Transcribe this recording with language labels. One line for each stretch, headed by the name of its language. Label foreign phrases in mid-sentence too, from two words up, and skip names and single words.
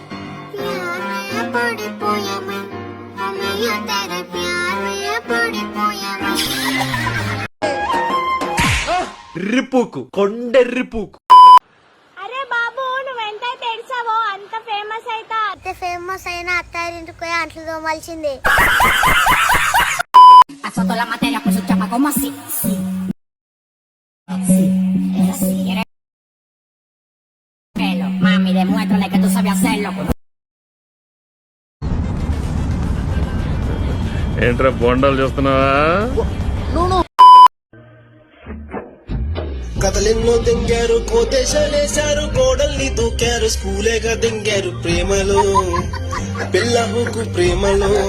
Telugu: రిపుకు కొండెర్రిపుకు. అరే బాబు, నువ్వెంత తెడిసావో అంత ఫేమస్ అయితా. అంత ఫేమస్ అయినా అత్తారింటికి పోయి అంట్లు తోమాల్సిందే.
Spanish: Mami, demuéstrale que tú sabes hacerlo.
Telugu: ఏంట్రా బొండాలు చూస్తున్నావా? కథలెన్నో దెంగారు, కోటేశాలేశారు, గోడల్ని దూకారు, స్కూలేగా దెంగారు ప్రేమలో, పిల్లహుకు ప్రేమలో.